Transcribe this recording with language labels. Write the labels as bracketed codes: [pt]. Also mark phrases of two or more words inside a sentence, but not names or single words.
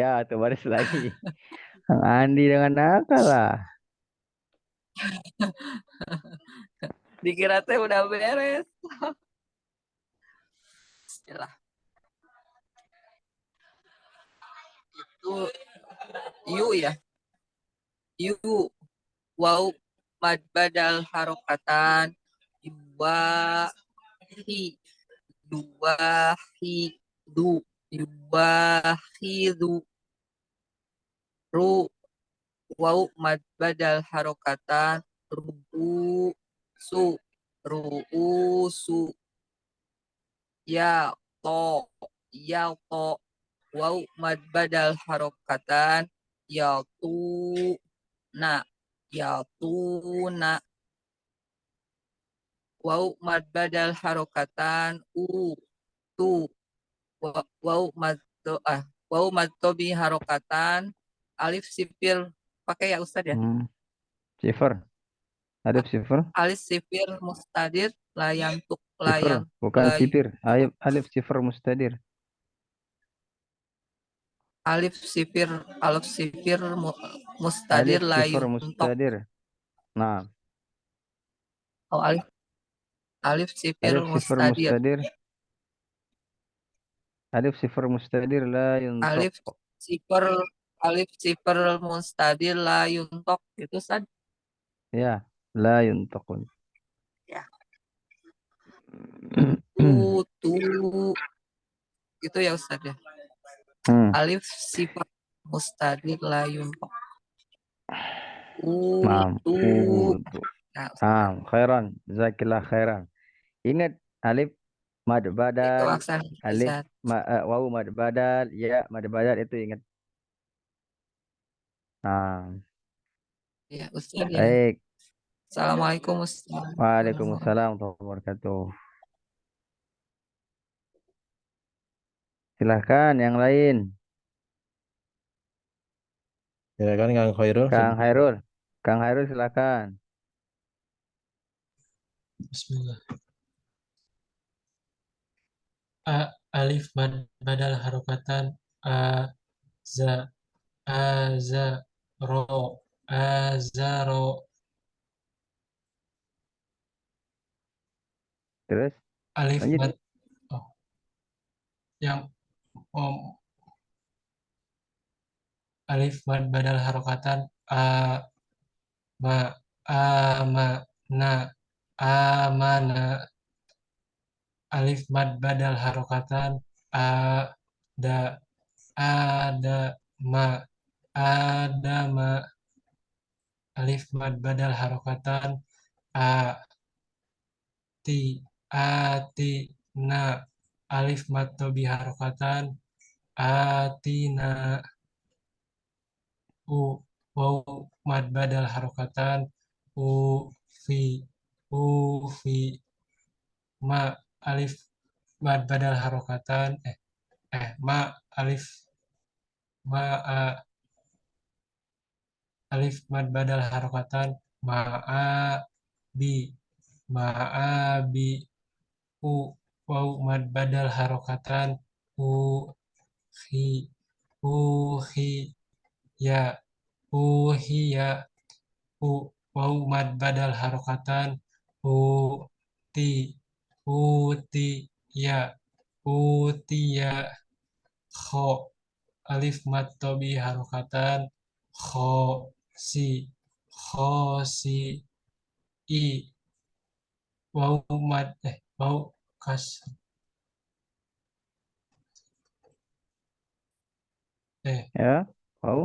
[id] Ya, satu baris lagi. Kang Andi dengan nakal lah. Dikira teh udah beres. Bismillah. Itu yu ya. Yu. Wau mad badal harokatan. Dua hi. Dua hi. Du. Dua hi du. Ru. Wau mad badal harokatan. Ru'u su. Ru'u su. Ya to. Ya to. Wau mad badal harokatan. Ya tu. Na. Ya tu na. Wau mad badal harokatan. Tu. Wau mad wau mad tobi harokatan. Alif sipil pakai ya Ustad ya. Sifar. Alif sifar. Alif sipil mustadir layantuk Sifar. layang Bukan lay sipir. Alif sifar mustadir. alif sipir mustadir Alif sifar layuntok. mustadir. Nah. Oh, alif sipir Alif sifar mustadir. mustadir. Alif sifar mustadir la yuntok. Alif sipir alif sipir mustadir layuntok itu Ustad. Ya. La yuntakun. Ya. Tu itu ya Ustad ya. Alif sifat mustadir layuntok. Naam. Tu. Nah, [ar] خيرًا جزاكِ الله خيرًا. [id] Ingat alif mad itu badal, aksan alif Ustad. wawu mad badal, ya mad badal itu ingat. Nah, Ya Ustad ya. baik. [ar] السلام عليكم أستاذ. وعليكم السلام ورحمة الله وبركاته. [id] Silahkan yang lain. Silakan Kang Khairul. Kang Hairul. Kang Hairul silahkan. Bismillah. Alif mad badal harokatan za azaro Terus alif lanjut. mad yang alif mad badal harokatan ma na amana alif mad badal harokatan da ada ma adama alif mad badal harokatan ati na alif mad tobi harokatan atina wau mad badal harokatan fi fi ma alif mad badal harokatan ma alif ma alif mad badal harokatan bi wau mad badal harokatan hi hi ya ya wau mad badal harokatan ti ti ya ya kho alif mad tobi harokatan si i wau mad wau kas Ya, wau.